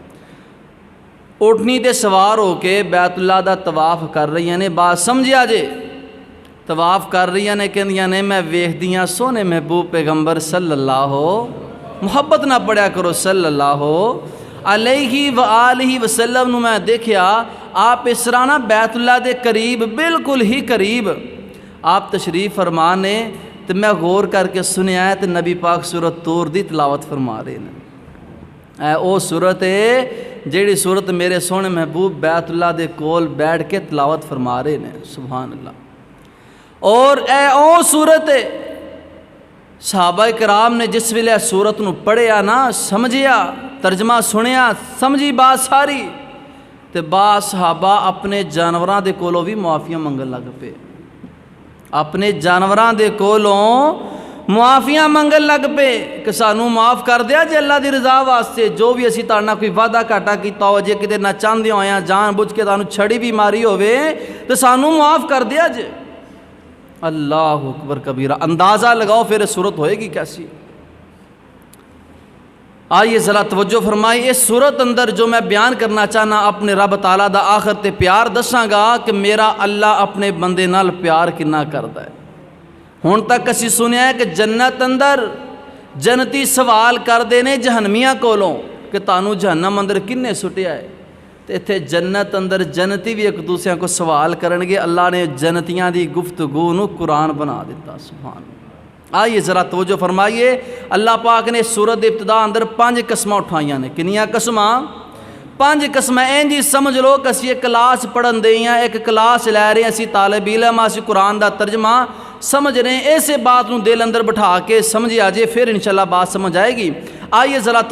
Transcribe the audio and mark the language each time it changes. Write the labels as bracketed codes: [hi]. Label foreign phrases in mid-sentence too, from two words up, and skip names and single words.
[pa] اونٹنی تے سوار ہو کے بیت اللہ دا طواف کر رہی نے، بات سمجھیا جے، طواف کر رہی نے، کہندیاں نے میں ویکھدیاں سونے محبوب پیغمبر صلی اللہ، محبت نہ پڑھیا کرو [ar] صلی اللہ علیہ وآلہ وسلم [pa] نو، میں دیکھیا آپ اس طرح نا بیت اللہ دے قریب، بالکل ہی قریب آپ تشریف فرمانے، تو میں غور کر کے سنیا ہے تو نبی پاک سورۃ طور دی تلاوت فرما رہے ہیں۔ اے او سورت ہے جیڑی سورت میرے سونے محبوب بیت اللہ دے کول بیٹھ کے تلاوت فرما رہے ہیں، [ar] سبحان اللہ۔ [pa] اور اے او سورت ہے صحابہ کرام نے جس ویلے سورت نو پڑھیا نا، سمجھیا، ترجمہ سنیا، سمجھی بات ساری، تے بعض صحابہ اپنے جانوراں دے کولوں بھی معافیاں منگن لگ پے، اپنے جانوراں دے کولوں معافیاں منگن لگ پے کہ سانوں معاف کر دیا جے اللہ دی رضا واسطے، جو بھی اسی تارنا کوئی وعدہ گھاٹا کیتا ہو، جے کتے نہ چاہندے ہویاں جان بوجھ کے تانوں چھڑی بھی ماری ہوے تے سانوں معاف کر دیا جے۔ [ar] اللہ اکبر کبیرہ، [pa] اندازہ لگاؤ پھر صورت ہوئے گی کیسی۔ آئیے ذرا توجہ فرمائی، اس صورت اندر جو میں بیان کرنا چاہنا اپنے رب تعالیٰ دا آخر تے پیار دساں گا کہ میرا اللہ اپنے بندے نال پیار کنا کردا ہے۔ ہن تک اسی سنیا ہے کہ جنت اندر جنتی سوال کردے نے جہنمیاں کولوں کہ تانوں جہنم اندر کنے سٹیا ہے، تے ایتھے جنت اندر جنتی بھی ایک دوسرے کو سوال کرن گے، اللہ نے جنتیاں دی گفتگو نو قرآن بنا دیتا، [ar] سبحان اللہ۔ [pa] آئیے ذرا توجہ فرمائیے، اللہ پاک نے سورت ابتدا اندر 5 قسمیں اٹھائیاں نے، کنیاں قسماں؟ 5 قسمیں۔ اینجی سمجھ لو کہ اسی ایک کلاس پڑھن دے ہیں، ایک کلاس لے رہے ہیں، اسی طالب علم اسی قرآن دا ترجمہ سمجھ رہے ہیں، ایسے بات نو دل اندر بٹھا کے سمجھ آ جائے، پھر انشاءاللہ بات سمجھ آئے گی۔